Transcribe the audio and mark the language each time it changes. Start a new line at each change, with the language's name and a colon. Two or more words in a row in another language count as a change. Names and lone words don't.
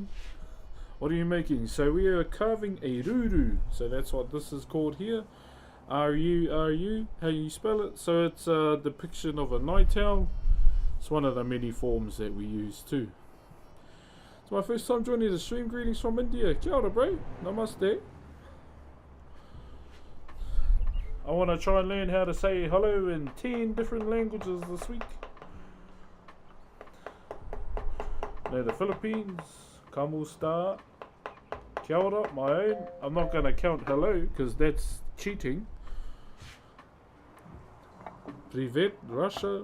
English: What are you making? So we are carving a ruru. So that's what this is called here. R-U-R-U, how you spell it. So it's a depiction of a night owl. It's one of the many forms that we use too. It's my first time joining the stream. Greetings from India.
Māori: Kia ora,
English: bro. Namaste. I want to try and learn how to say hello in 10 different languages this week. No, the Philippines. Kamusta.
Māori: Kia ora,
English: my own. I'm not going to count hello because that's cheating. Privet, Russia.